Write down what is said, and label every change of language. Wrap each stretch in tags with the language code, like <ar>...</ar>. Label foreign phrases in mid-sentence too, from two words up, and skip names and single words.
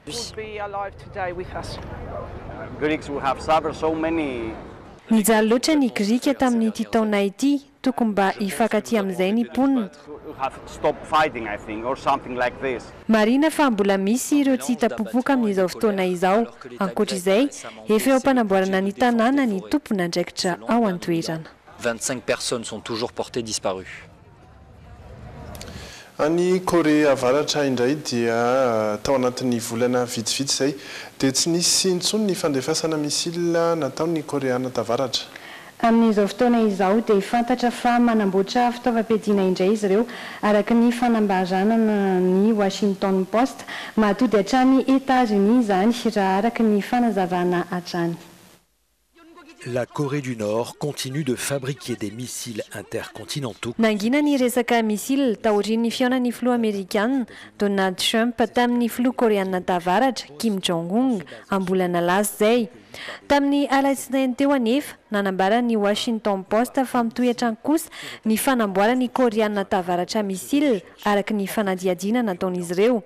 <mg>Nijaly loatra ny Grika tamin'ity taona ity, tokony mba hifankaty amin'izay ny mponina. Marina fa mbola misy ireo tsy hita popoka amin'izao fotoana izao. Ankoatr'izay, efa eo ampanamboarana ny tanàna ny tompona andraikitra ao an-toerana.</mg> <fr>25 personnes sont toujours portées disparues.</fr> <mg>Any Corée avaratra indray dia tao anatin'ny volana vitsivitsy zay dia tsy nisy intsony ny fandefasana misila nataony koreana tavaratra. Amin'izao fotoana izao dia fantatra fa manamboatra fitaovam-piadiana indray izy ireo araka ny fanambaranana ny Washington Post mahatody hatrany États-Unis izany raha araka ny fanazavana hatrany.</mg> <fr>La Corée du Nord continue de fabriquer des missiles intercontinentaux.</fr> <mg>Nangina ny resaka missile taorian'ny fihaonan'ny filoha Amerikana Donald Trump tamin'ny filoha Koreana tavaratra Kim Jong-un ambolana lasa zay. Tamin'ny alatsinainy teo anefa nanambarany Washington Post fa mitoetra kosa ny fanamboarany Koreana tavaratra missile araka ny fanadiadiana nataon'izy ireo.</mg>